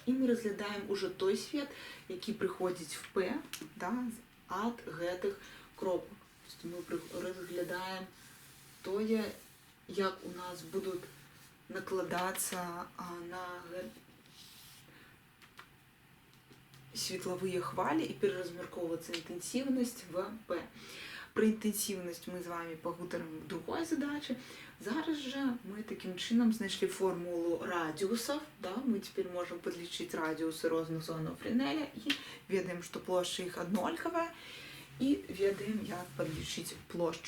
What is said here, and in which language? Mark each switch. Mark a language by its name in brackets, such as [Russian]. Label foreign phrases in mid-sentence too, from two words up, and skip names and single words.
[Belarusian] І мы разглядаем ужо той свет, які прыходзіць в П, да, ад гэтых кропак. Мы разглядаем тое, як у нас будуць накладацца на светлавыя хвалі і пераразмяркоўвацца інтэнсіўнасць в П. Про інтэнсіўнасць мы з вами пагутарым в другой задачы. Зараз жа мы такім чынам знайшлі формулу радіусаў. Да? Мы цяпер можам падлічыць радіусы розных зонаў Френеля і ведаем, што плошча іх аднолькавая, і ведаем, як падлічыць плошчу.